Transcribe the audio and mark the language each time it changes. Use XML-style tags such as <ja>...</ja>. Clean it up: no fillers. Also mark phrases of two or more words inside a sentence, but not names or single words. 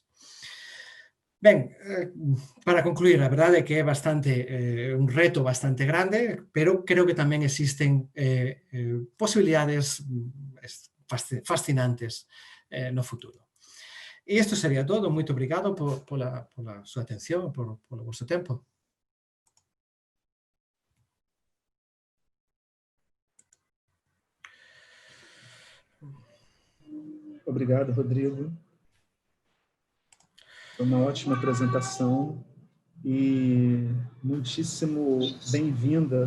<gl>Ben, para concluir, a verdade é que é un reto bastante grande, pero creo que tamén existen posibilidades fascinantes no futuro. E isto sería todo. Moito obrigado pola súa atención, polo vosso tempo.</gl> <pt>Obrigado, Rodrigo. Foi uma ótima apresentação e muitíssimo bem-vinda.</pt>